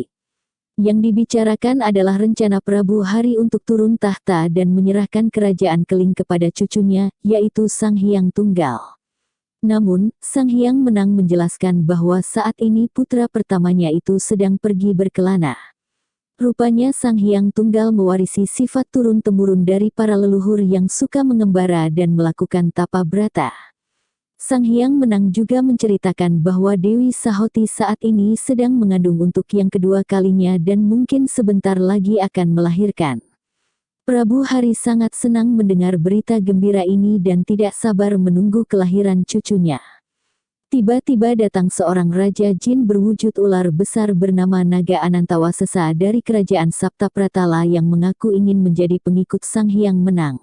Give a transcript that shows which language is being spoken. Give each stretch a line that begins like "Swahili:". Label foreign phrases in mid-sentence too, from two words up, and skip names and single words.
Indonesian: Yang dibicarakan adalah rencana Prabu Hari untuk turun tahta dan menyerahkan kerajaan Keling kepada cucunya, yaitu Sang Hyang Tunggal. Namun, Sang Hyang Menang menjelaskan bahwa saat ini putra pertamanya itu sedang pergi berkelana. Rupanya Sang Hyang Tunggal mewarisi sifat turun-temurun dari para leluhur yang suka mengembara dan melakukan tapa brata. Sang Hyang Menang juga menceritakan bahwa Dewi Sahoti saat ini sedang mengandung untuk yang kedua kalinya dan mungkin sebentar lagi akan melahirkan. Prabu Hari sangat senang mendengar berita gembira ini dan tidak sabar menunggu kelahiran cucunya. Tiba-tiba datang seorang raja jin berwujud ular besar bernama Naga Anantawasesa dari kerajaan Saptapratala yang mengaku ingin menjadi pengikut Sang Hyang Menang.